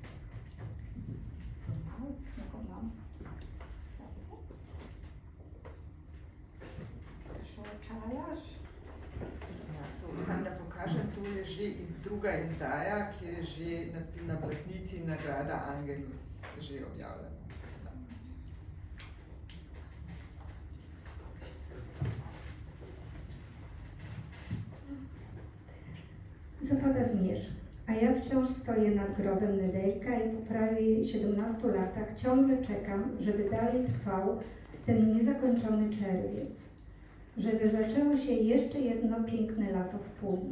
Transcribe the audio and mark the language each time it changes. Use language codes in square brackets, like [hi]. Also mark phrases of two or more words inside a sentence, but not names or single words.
[sl] Samo da pokažem, to je že druga izdaja, kjer je že na platnici nagrada Angelus že objavljena. [pl] Zapada zmierzch, a ja wciąż stoję nad grobem Nedeljka i po prawie 17 latach ciągle czekam, żeby dalej trwał ten niezakończony czerwiec, żeby zaczęło się jeszcze jedno piękne lato w puli.